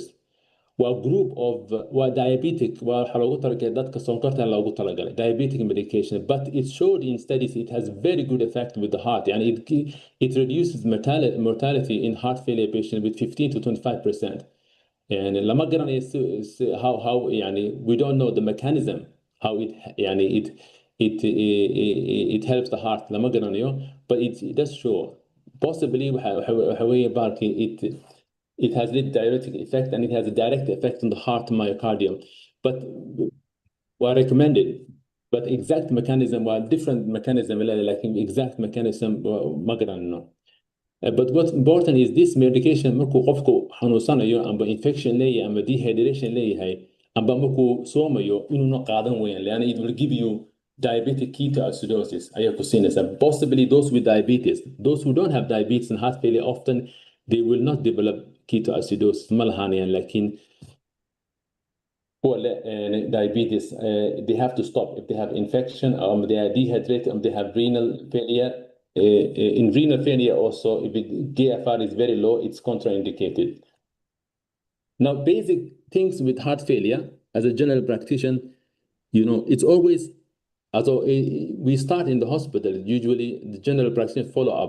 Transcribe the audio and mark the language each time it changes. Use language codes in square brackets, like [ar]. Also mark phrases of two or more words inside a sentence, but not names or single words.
[en] Group of diabetic diabetic medication, but it showed in studies it has very good effect with the heart, and it reduces mortality in heart failure patients with 15 to 25%. And [ar] لما قرأنا [en] how we don't know the mechanism how it helps the heart [ar] لما قرأنا, [en] but it does show possibly it has a diuretic effect and it has a direct effect on the heart myocardium. But we recommend it. But exact mechanism, different mechanism, like exact mechanism, but what's important is this medication [so] markuu qofku xanuunsanayo amba infection leeyahay amba dehydration leeyahay amba markuu soomayo inuuna qaadan weyn leana [en] it will give you diabetic ketoacidosis [so] ayaa ku siinaysa. [en] Possibly those with diabetes, those who don't have diabetes and heart failure, often they will not develop ketoacidosis [so] ma lahaanayaan, [en] laakiin diabetes they have to stop if they have infection or they are dehydrated or they have renal failure. In renal failure also, if GFR is very low, it's contraindicated. Now, basic things with heart failure, as a general practitioner, it's always, we start in the hospital, usually the general practitioner follow up.